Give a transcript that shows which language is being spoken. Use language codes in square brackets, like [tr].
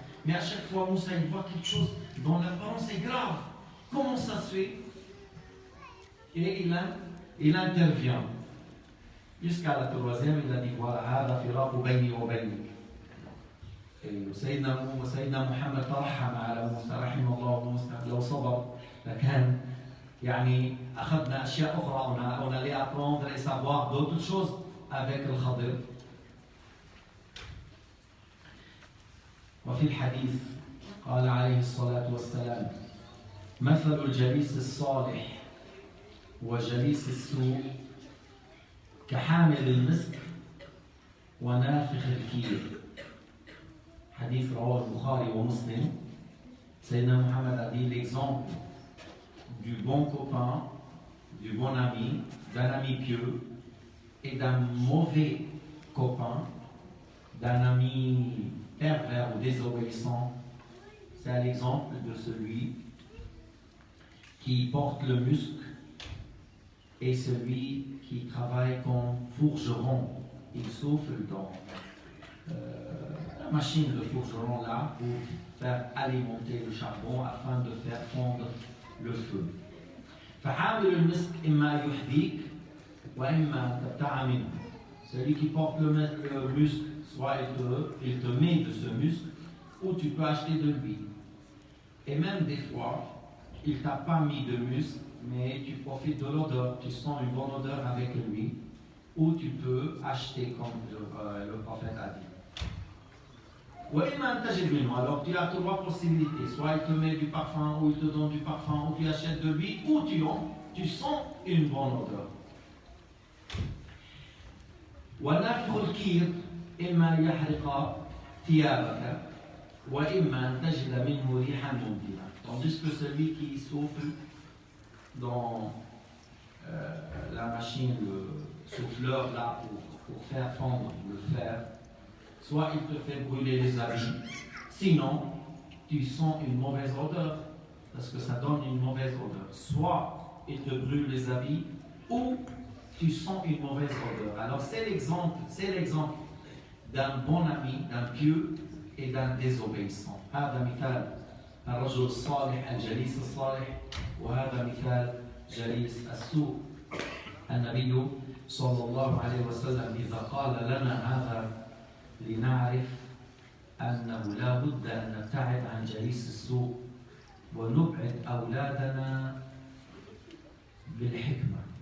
[fr] Mais à chaque fois, Moussa, il voit quelque chose dont l'apparence est grave. Comment ça se fait? Et il intervient. Jusqu'à la troisième, il a dit voilà, [ar] هذا فراق بيني وبينك. وسيدنا محمد ترحم على موسى رحمه الله موسى لو صبر لكان يعني أخذنا أشياء أخرى [fr] on allait apprendre et savoir d'autres choses avec le Khadir. [ar] وفي الحديث قال عليه الصلاة والسلام مثل الجليس الصالح وجليس السوء كحامل المسك ونافخ الكير. حديث رواه البخاري ومسلم. [fr] Sayyidina Muhammad a dit l'exemple du bon copain, du bon ami, d'un ami pieux et d'un mauvais copain, d'un ami pervers ou désobéissant. C'est l'exemple de celui qui porte le musc et celui qui travaille comme forgeron. Il souffle dans la machine de forgeron là pour faire alimenter le charbon afin de faire fondre le feu. [ar] فحامل المسك إما يحذيك وإما تبتاع منه. [fr] Celui qui porte le musc, soit il te met de ce musc, ou tu peux acheter de l'huile. Et même des fois, il t'a pas mis de musc, mais tu profites de l'odeur, tu sens une bonne odeur avec lui, ou tu peux acheter comme le prophète a dit. Alors tu as trois possibilités, soit il te met du parfum, ou il te donne du parfum, ou tu achètes de lui, ou tu sens une bonne odeur. [ar] ونفخ الكير إما يحرق ثيابك وإما أن تجد منه ريحا منتنة. [fr] Tandis que celui qui souffle dans la machine, le souffleur là pour faire fondre le fer, soit il te fait brûler les habits, sinon tu sens une mauvaise odeur, parce que ça donne une mauvaise odeur. Soit il te brûle les habits, ou tu sens une mauvaise odeur. Alors c'est l'exemple d'un bon ami, d'un pieux et d'un désobéissant. [ar] هذا مثال الرجل الصالح الجليس الصالح وهذا مثال جليس السوء. النبي صلى الله عليه وسلم إذا قال لنا هذا لنعرف أنه لا بد أن نبتعد عن جليس السوء ونبعد أولادنا بالحكمة.